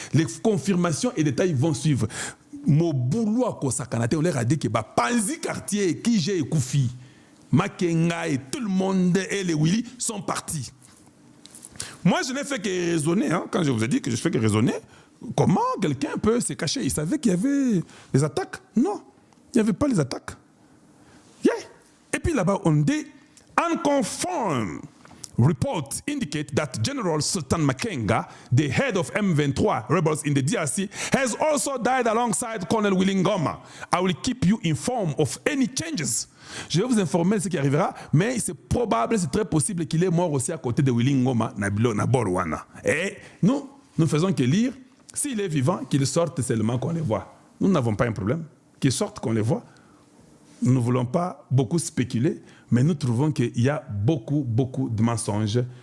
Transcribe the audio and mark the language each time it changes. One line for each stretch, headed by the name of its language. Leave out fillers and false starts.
French: Les confirmations et détails vont suivre. Moboulou à Kosakanate, on leur a dit que Panzi Quartier, Kije et Koufi, Makenga et tout le monde et les Willy sont partis. Moi, je n'ai fait que raisonner. Hein, quand je vous ai dit que je fais que raisonner, comment quelqu'un peut se cacher? Il savait qu'il y avait les attaques? Non, il n'y avait pas les attaques.
English: Yeah.
French: Et puis là-bas, on dit
English: unconfirmed reports indicate that General Sultan Makenga, the head of M23 rebels in the DRC, has also died alongside Colonel Willy Ngoma. I will keep you informed of any changes.
French: Je vais vous informer de ce qui arrivera, mais c'est probable, c'est très possible qu'il est mort aussi à côté de Willy Ngoma, na Borwana. Et nous faisons que lire. S'il est vivant, qu'il sorte seulement qu'on les voit. Nous n'avons pas un problème. Qu'il sorte qu'on les voit. Nous ne voulons pas beaucoup spéculer, mais nous trouvons qu'il y a beaucoup de mensonges.